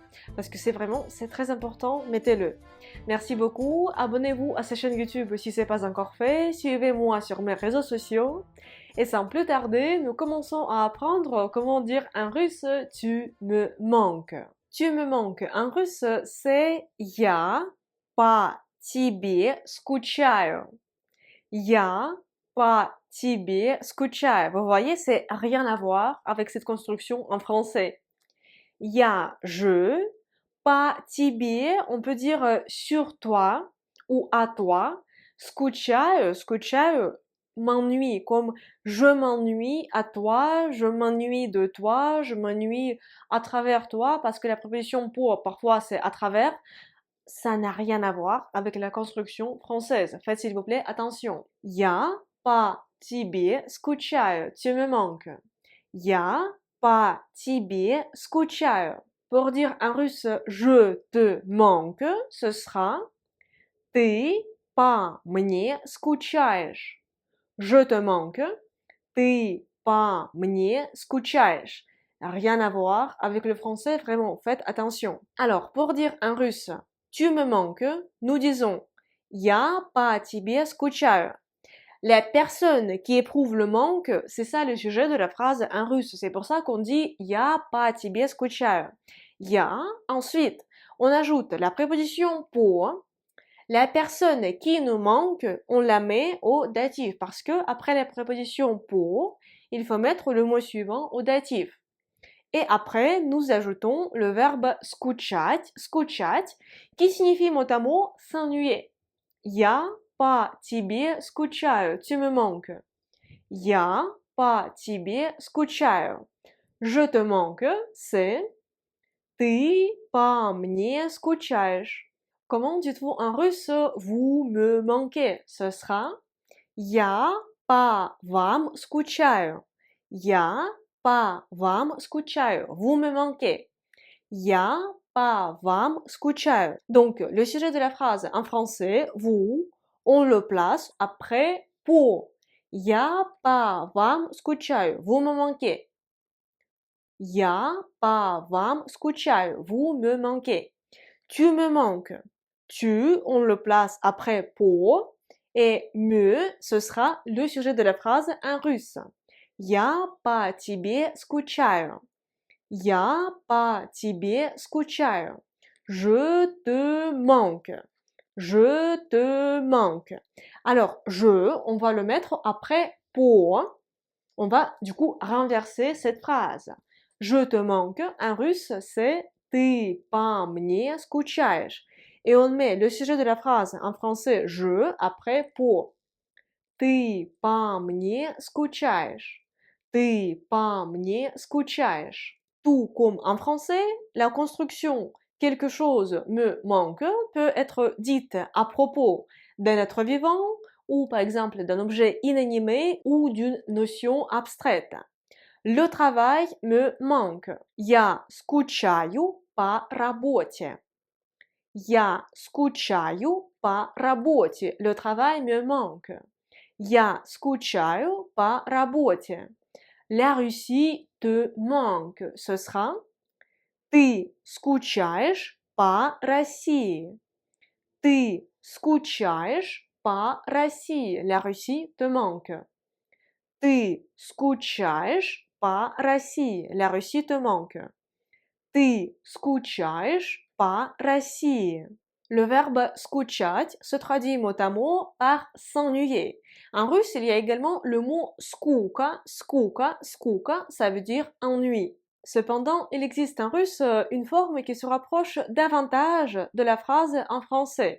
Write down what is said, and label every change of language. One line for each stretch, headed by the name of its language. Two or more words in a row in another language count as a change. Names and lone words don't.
French: Parce que c'est très important, mettez-le. Merci beaucoup, abonnez-vous à cette chaîne YouTube si ce n'est pas encore fait, suivez-moi sur mes réseaux sociaux. Et sans plus tarder, nous commençons à apprendre comment dire en russe tu me manques. Tu me manques en russe, c'est
Russian: я по тебе скучаю. Я по тебе скучаю.
French: Vous voyez, c'est rien à voir avec cette construction en français. Je,
Russian: по тебе,
French: on peut dire sur toi ou à toi. Скучаю, m'ennuie, comme je m'ennuie à toi, je m'ennuie de toi, je m'ennuie à travers toi, parce que la préposition pour, parfois c'est à travers, ça n'a rien à voir avec la construction française. Faites s'il vous plaît attention.
Russian: Я по тебе скучаю,
French: tu me manques.
Russian: Я по тебе скучаю.
French: Pour dire en russe je te manque, ce sera
Russian: ты по мне скучаешь.
French: Je te manque,
Russian: ты по мне скучаешь.
French: Rien à voir avec le français, vraiment, faites attention. Alors, pour dire en russe tu me manques, nous disons
Russian: я по тебе скучаю.
French: La personne qui éprouve le manque, c'est ça le sujet de la phrase en russe. C'est pour ça qu'on dit
Russian: я по тебе скучаю.
French: Я, ensuite, on ajoute la préposition pour. La personne qui nous manque, on la met au datif parce que après la préposition pour, il faut mettre le mot suivant au datif. Et après, nous ajoutons le verbe скучать, qui signifie mot à mot s'ennuyer.
Russian: Я по тебе скучаю,
French: tu me manques.
Russian: Я по тебе скучаю.
French: Je te manque, c'est
Russian: ты по мне скучаешь.
French: Comment dites-vous en russe vous me manquez? Ce sera
Russian: я по вам скучаю. Я по вам скучаю.
French: Vous me manquez.
Russian: Я по вам скучаю.
French: Donc, le sujet de la phrase en français, vous, on le place après pour.
Russian: Я по вам скучаю.
French: Vous me manquez.
Russian: Я по вам скучаю.
French: Vous me manquez. Tu me manques. Tu, on le place après pour. Et me, ce sera le sujet de la phrase en russe.
Russian: Я по тебе скучаю. Я по тебе скучаю.
French: Je te manque. Je te manque. Alors, on va le mettre après pour. On va du coup renverser cette phrase. Je te manque, en russe, c'est
Russian: ты по мне скучаешь.
French: Et on met le sujet de la phrase en français je après pour.
Russian: Ты по мне скучаешь. Ты по мне скучаешь.
French: Tout comme en français, la construction quelque chose me manque peut être dite à propos d'un être vivant ou par exemple d'un objet inanimé ou d'une notion abstraite. Le travail me manque.
Russian: Я скучаю по работе. Я скучаю по работе.
French: Le travail me manque.
Russian: Я скучаю по работе.
French: La Russie te manque. Ce sera
Russian: ты скучаешь по России. Ты скучаешь по России.
French: La Russie te manque.
Russian: Ты скучаешь по России.
French: La Russie te manque.
Russian: Ты скучаешь по России.
French: Le verbe скучать se traduit mot à mot par s'ennuyer. En russe, il y a également le mot скука, ça veut dire ennui. Cependant, il existe en russe une forme qui se rapproche davantage de la phrase en français.